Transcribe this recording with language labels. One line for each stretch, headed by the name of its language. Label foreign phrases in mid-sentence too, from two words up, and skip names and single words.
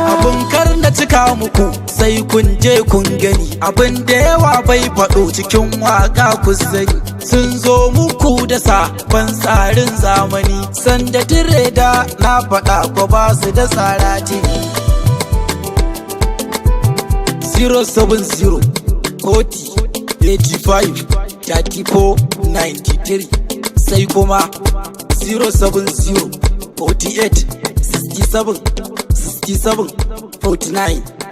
Hausa: Abun kar na cika muku sai kun je kun gani, abin da yawa bai faɗo cikin waka ku sani. Sun zo muku da sabon tsarin zamani, sanda tire da na faɗa ko ba su da tsara tini.
English: Zero seven zero, forty, eighty-five, thirty-four, ninety-three,
Hausa: sai kuma
English: zero seven zero, forty-eight, sixty-seven, sixty-seven, forty-nine.